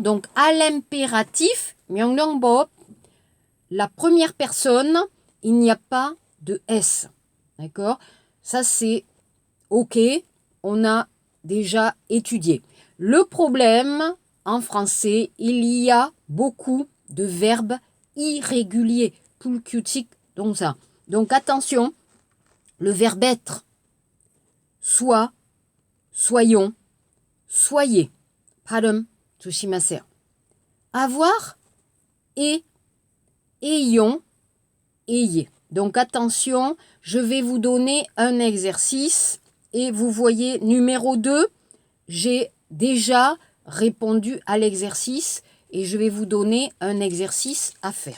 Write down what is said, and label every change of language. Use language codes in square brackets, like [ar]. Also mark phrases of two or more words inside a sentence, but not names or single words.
[fr] Donc, à l'impératif, 명령법, la première personne, il n'y a pas de S. D'accord? Ça, c'est OK, on a déjà étudié. Le problème, en français, il y a beaucoup de verbes irréguliers. [ko] 불규칙 동사. [fr] Donc, attention, le verbe être. Soit, soyons, soyez. [ko] 발음 조심하세요. [fr] Avoir et ayons, ayez. Donc attention, je vais vous donner un exercice et vous voyez numéro 2, j'ai déjà répondu à l'exercice et je vais vous donner un exercice à faire.